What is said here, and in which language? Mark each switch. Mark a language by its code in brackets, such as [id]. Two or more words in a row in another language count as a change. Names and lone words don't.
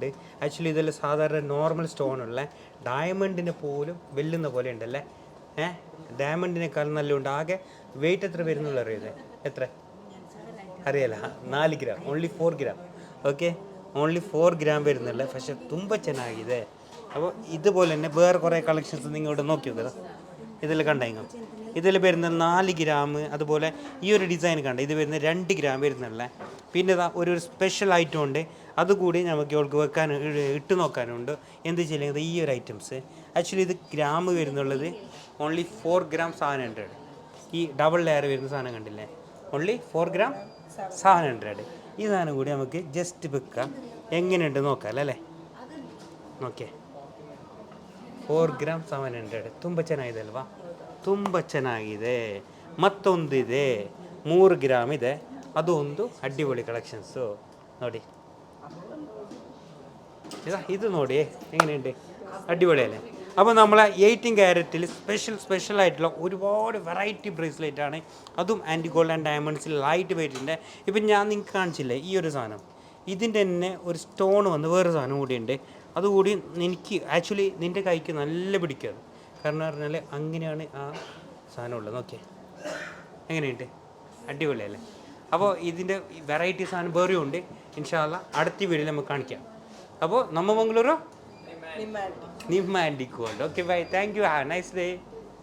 [ml] ആക്ച്വലി ഇതെല്ലാം സാധാരണ നോർമൽ സ്റ്റോണുള്ള ഡയമണ്ടിനെ പോലും വെല്ലുന്ന പോലെ ഉണ്ടല്ലേ. ഡയമണ്ടിനേക്കാൾ നല്ല ഉണ്ട്. ആകെ വെയിറ്റ് എത്ര വരുന്നുള്ള അറിയത്? എത്ര അറിയല്ല? 4 ഗ്രാം, ഓൺലി 4 ഗ്രാം. ഓക്കെ, ഓൺലി 4 ഗ്രാം വരുന്നില്ല. പക്ഷെ [kn] ತುಂಬ ಚೆನ್ನಾಗಿದೆ. [ml] അപ്പോൾ ഇതുപോലെ തന്നെ വേറെ കുറേ കളക്ഷൻസ് നിങ്ങളിവിടെ നോക്കി നോക്കുക. ഇതിൽ കണ്ടെങ്കിൽ ഇതിൽ വരുന്ന 4 ഗ്രാം. അതുപോലെ ഈ ഒരു ഡിസൈൻ കണ്ട, ഇത് വരുന്ന 2 ഗ്രാം വരുന്നുള്ള. പിന്നെ ഇതാ ഒരു സ്പെഷ്യൽ ഐറ്റം ഉണ്ട്, അതുകൂടി നമുക്ക് ഇവൾക്ക് വെക്കാൻ ഇട്ട് നോക്കാനുണ്ട്. എന്ത് ചെയ്യുന്നത് ഈ ഒരു ഐറ്റംസ്. ആക്ച്വലി ഇത് ഗ്രാം വരുന്നുള്ളത് ഓൺലി 4 ഗ്രാം 700. ഈ [en] double layer [ml] വരുന്ന സാധനം കണ്ടില്ലേ, ഓൺലി 4 ഗ്രാം 700. ഈ സാധനം കൂടി നമുക്ക് ജസ്റ്റ് വെക്കാം. എങ്ങനെയുണ്ട് നോക്കാം അല്ലേ. നോക്കിയേ, 4 ഗ്ರಾಮ್ 700. [kn] ತುಂಬ ಚೆನ್ನಾಗಿದೆ ಅಲ್ವಾ, ತುಂಬ ಚೆನ್ನಾಗಿದೆ. ಮತ್ತೊಂದಿದೆ 3 ഗ്രാം ಇದೆ, ಅದು ಒಂದು ಅಡ್ಡಿಪೊಳಿ കളക്ഷൻസು ನೋಡಿ. [ml] ഇത് ನೋಡಿ എങ്ങനെയുണ്ട്, അടിപൊളിയല്ലേ. അപ്പോൾ നമ്മളെ 18 ക്യാരറ്റിൽ സ്പെഷ്യൽ ആയിട്ടുള്ള ഒരുപാട് വെറൈറ്റി ബ്രേസ്ലെറ്റ് ആണ്. അതും ആൻറ്റി ഗോൾഡ് ആൻഡ് ഡയമണ്ട്സിൽ [en] light weight. [ml] ഇപ്പം ഞാൻ നിങ്ങൾക്ക് കാണിച്ചില്ലേ ഈ ഒരു സാധനം, ഇതിൻ്റെ തന്നെ ഒരു സ്റ്റോൺ വന്ന് വേറെ സാധനം കൂടിയുണ്ട്. അതുകൂടി എനിക്ക് ആക്ച്വലി നിൻ്റെ കൈക്ക് നല്ല പിടിക്കാറ്. കാരണം പറഞ്ഞാൽ അങ്ങനെയാണ് ആ സാധനം ഉള്ളത്. നോക്കിയേ എങ്ങനെയുണ്ട്, അടിപൊളിയല്ലേ. അപ്പോൾ ഇതിൻ്റെ വെറൈറ്റി സാധനം വേറെയും ഉണ്ട്. [ar] إن شاء الله [ml] അടുത്ത വീഡിയോയിൽ നമുക്ക് കാണിക്കാം. അപ്പോൾ നമ്മ [kn] മംഗളൂരു ನಿಮ್ಮ ಆಂಟಿ ಗೋಲ್ಡ್. ಓಕೆ, [en] Bye, thank you, have nice day.